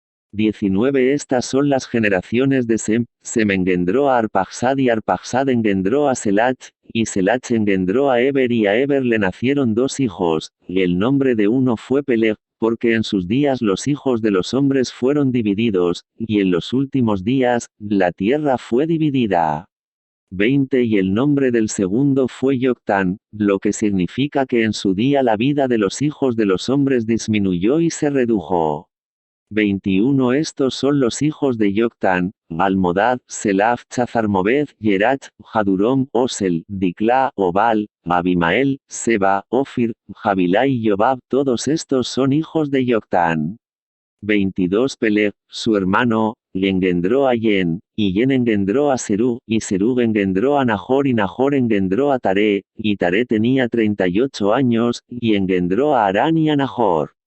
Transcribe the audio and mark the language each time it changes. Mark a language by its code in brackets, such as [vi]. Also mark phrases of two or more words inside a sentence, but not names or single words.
[es] 19 Estas son las generaciones de Sem. Sem engendró a Arpaxad y Arpaxad engendró a Selach, y Selach engendró a Eber y a Eber le nacieron 2 hijos, y el nombre de uno fue Peleg, porque en sus días los hijos de los hombres fueron divididos, y en los últimos días, la tierra fue dividida. 20 Y el nombre del segundo fue Yoctán, lo que significa que en su día la vida de los hijos de los hombres disminuyó y se redujo. 21 Estos son los hijos de Yoctán, Almodad, Selaf, Chazarmoved, Yerach, Jadurom, Osel, Dicla, Obal, Abimael, Seba, Ofir, Javilá y Yobab. Todos estos son hijos de Yoctán. 22 Peleg, su hermano, le engendró a Yen, y Yen engendró a Serug, y Serug engendró a Nahor y Nahor engendró a Taré, y Taré tenía 38 años, y engendró a Harán y a Nahor.